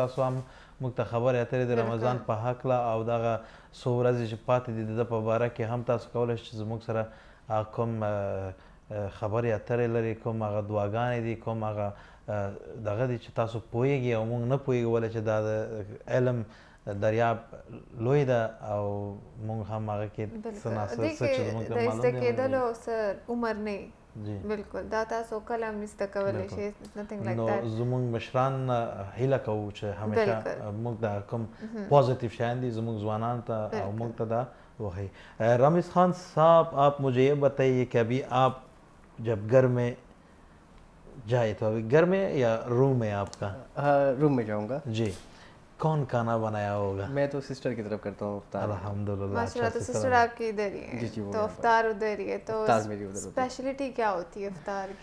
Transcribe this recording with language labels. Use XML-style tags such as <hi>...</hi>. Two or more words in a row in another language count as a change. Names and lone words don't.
<ps>تاسو هم موږ ته خبرې اترې د رمضان په هکله او دغه څو ورځې چې پاتې دي د ده په باره کې هم تاسو کولی شئ چې زموږ سره کوم خبرې اترې لري، کوم هغه دعاګانې دي، کوم هغه دغه دي چې تاسو پوهیږئ او موږ نه پوهیږو، ولې چې دا د علم دریاب لوی ده او موږ هم هغه کې څه ناڅه څه چې زموږ ته معلوم دی کېدلو څه عمر نه بالکل دا تاسو کله هم زده کولی شئ. نو زموږ مشران هیله کوو چې همیشه موږ دا کوم پازیٹیو شیان دي زموږ ځوانانو ته او موږ ته دا وښیي.</ps> <ur>رمیز خان صاحب آپ مجھے یہ بتائیے کہ ابھی آپ جب گھر میں جائے تو ابھی گھر میں یا روم میں آپ کا؟ روم میں جاؤں گا. جی کون کھانا بنایا ہوگا؟ میں تو سسٹر کی طرف کرتا ہوں افطار. الحمدللہ ماشاءاللہ. تو سسٹر آپ کی ادھر ہی ہے تو افطار ادھر ہی ہے. تو اسپیشلٹی کیا ہوتی ہے افطار کی؟</ur>